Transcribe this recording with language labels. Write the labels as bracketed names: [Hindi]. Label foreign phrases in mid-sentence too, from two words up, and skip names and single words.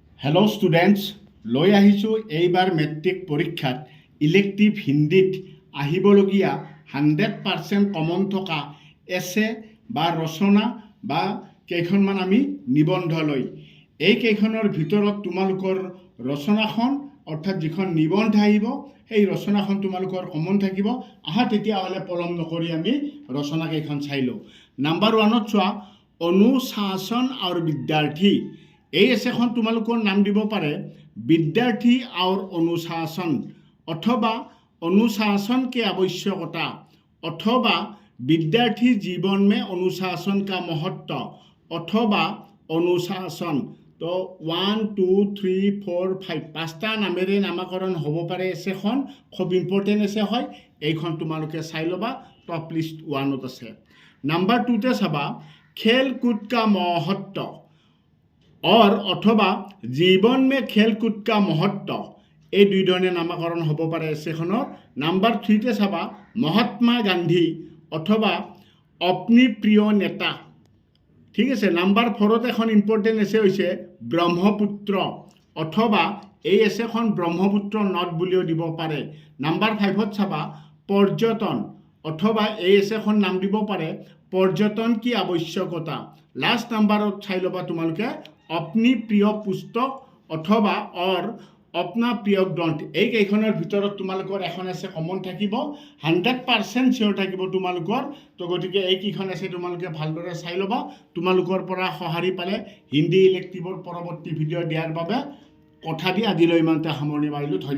[English] hello students, [Assamese] লৈ আহিছোঁ এইবাৰ মেট্ৰিক পৰীক্ষাত ইলেক্টিভ হিন্দীত আহিবলগীয়া 100% কমন থকা এছে বা ৰচনা বা কেইখনমান আমি নিবন্ধ লৈ এই কেইখনৰ ভিতৰত তোমালোকৰ ৰচনাখন অৰ্থাৎ যিখন নিবন্ধ আহিব সেই ৰচনাখন তোমালোকৰ কমন থাকিব। আহা তেতিয়াহ'লে পলম নকৰি আমি ৰচনা কেইখন চাই লওঁ। নাম্বাৰ 1ত চোৱা, অনুশাসন আৰু বিদ্যাৰ্থী। এই এছেখন তোমালোকৰ নাম দিব পাৰে [Hindi] विद्यार्थी और अनुशासन अथवा अनुशासन के आवश्यकता अथवा विद्यार्थी जीवन में अनुशासन का महत्व अथवा अनुशासन। [Assamese] तो 1 2 3 4 5 পাঁচটা নামেৰে নামাকৰণ হ'ব পাৰে এছেখন। খুব [English] important essay [Assamese] হয়, এইখন তোমালোকে চাই ল'বা, [English] top list [Assamese] 1ত আছে। নাম্বাৰ 2তে চাবা [Hindi] खेल कूद का महत्व और अथवा जीवन में खेल कूद का महत्व। [Assamese] এই দুই ধৰণে নামাকৰণ হ'ব পাৰে এছেখনৰ। নাম্বাৰ 3তে চাবা মহাত্মা গান্ধী অথবা অগ্নি প্ৰিয় নেতা। ঠিক আছে। নাম্বাৰ 4ত এখন [English] important essay [Assamese] হৈছে ব্ৰহ্মপুত্ৰ অথবা এই এছেখন ব্ৰহ্মপুত্ৰ নদ বুলিও দিব পাৰে। নাম্বাৰ 5ত চাবা পৰ্যটন অথবা এই এছেখন নাম দিব পাৰে পৰ্যটন কি আৱশ্যকতা। [English] last number [Assamese] চাই ল'বা তোমালোকে [Hindi] अपनी प्रिय पुस्तक अथवा और अपना प्रिय ग्रंथ। [Assamese] এই কেইখনৰ ভিতৰত তোমালোকৰ এখন আছে কমন থাকিব, 100% চিয়ৰ থাকিব তোমালোকৰ। তো গতিকে এই কেইখন আছে তোমালোকে ভালদৰে চাই ল'বা। তোমালোকৰ পৰা সঁহাৰি পালে হিন্দী ইলেক্টিভৰ পৰৱৰ্তী ভিডিঅ' দিয়াৰ বাবে কথা দি আজিলৈ ইমানতে সামৰণি মাৰিলোঁ।